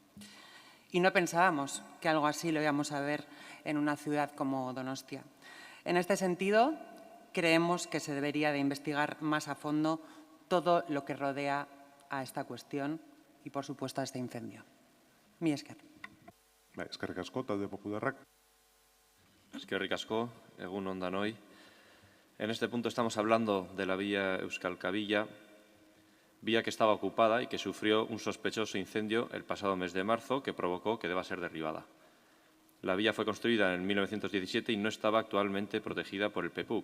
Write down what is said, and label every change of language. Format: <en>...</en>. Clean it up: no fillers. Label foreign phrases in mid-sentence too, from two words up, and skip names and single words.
<es>Y no pensábamos que algo así lo íbamos a ver en una ciudad como Donostia. En este sentido, creemos que se debería de investigar más a fondo todo lo que rodea a esta cuestión y, por supuesto, a este incendio.</es> <eu>Mi esker. Eskerrik asko, talde popularrak. Eskerrik asko, egun on danoi.</eu> <es>En este punto estamos hablando de la vía Euskalkabila, vía que estaba ocupada y que sufrió un sospechoso incendio el pasado mes de marzo que provocó que deba ser derribada. La vía fue construida en 1917 y no estaba actualmente protegida por el PEPUC.</es>